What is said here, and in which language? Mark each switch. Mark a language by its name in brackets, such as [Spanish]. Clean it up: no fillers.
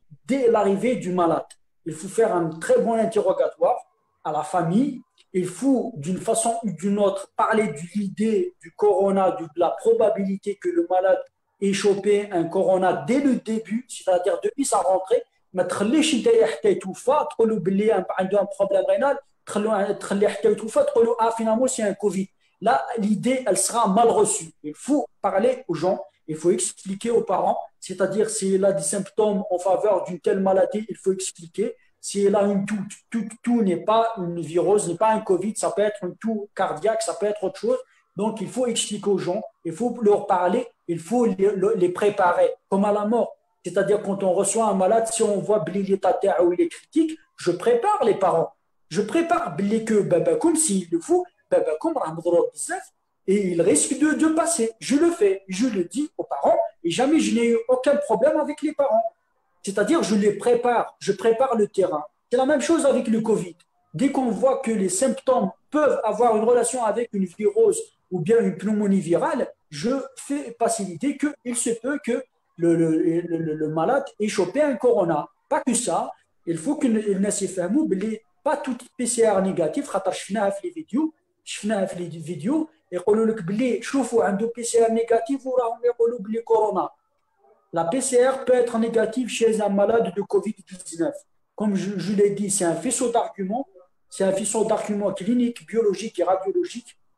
[French] Dès l'arrivée du malade, il faut faire un très bon interrogatoire à la famille. Il faut, d'une façon ou d'une autre, parler de l'idée du corona, de la probabilité que le malade ait chopé un corona dès le début, c'est-à-dire depuis sa rentrée. [Arabic] ما تخليش انت حتى يتوفى تقولوا باللي عنده [French] un problème rénal [Arabic] تخليه حتى يتوفى تقولوا [French] finalement c'est un Covid. Là, l'idée, elle sera mal reçue. Il faut parler aux gens, il faut expliquer aux parents, c'est-à-dire s'il a des symptômes en faveur d'une telle maladie, il faut expliquer. S'il a une toux n'est pas une virose, n'est pas un Covid, ça peut être une toux cardiaque, ça peut être autre chose. Donc, il faut expliquer aux gens, il faut leur parler, il faut les préparer, comme à la mort. C'est-à-dire, quand on reçoit un malade, si on voit l'état où il est critique, je prépare les parents. Je prépare que Babakoum, s'il le faut, Babakoum, et il risque de passer. Je le fais, je le dis aux parents, et jamais je n'ai eu aucun problème avec les parents. C'est-à-dire, je prépare le terrain. C'est la même chose avec le Covid. Dès qu'on voit que les symptômes peuvent avoir une relation avec une virose ou bien une pneumonie virale, je fais faciliter qu'il se peut que le malade ait chopé un corona. Pas que ça, il faut que [Arabic] الناس يفهموا باللي [French] pas tout PCR négatif [Arabic] خاطر شفناها في لي فيديو يقولوا لك باللي شوفوا عنده [French] PCR négatif [Arabic] وراهم يقولوا باللي كورونا. [French] La PCR peut être négative chez un malade de Covid-19. Comme je l'ai dit, c'est un faisceau d'arguments. C'est un faisceau d'arguments cliniques, biologiques et radiologiques.